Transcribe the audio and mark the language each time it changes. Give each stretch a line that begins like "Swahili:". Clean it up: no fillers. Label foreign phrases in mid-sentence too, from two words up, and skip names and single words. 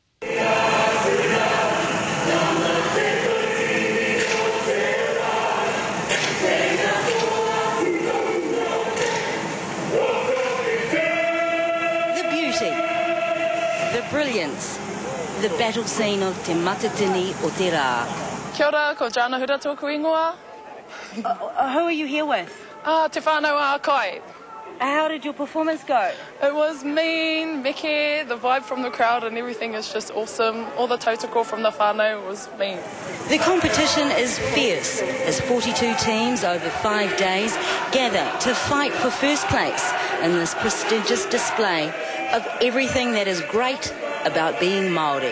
English: The brilliance, the battle scene of Te Matatini
Māori: o te rā. Kia ora, ko Jana Hura tōku ingoa.
English: Who are you here with?
Māori: Te whānau a kai.
English: How did your performance go? It was mean, meke, the vibe from the crowd and everything is just awesome. All the tautoko from the whānau was mean. The competition is fierce as 42 teams over 5 days gather to fight for first place in this prestigious display of everything that is great about being Māori.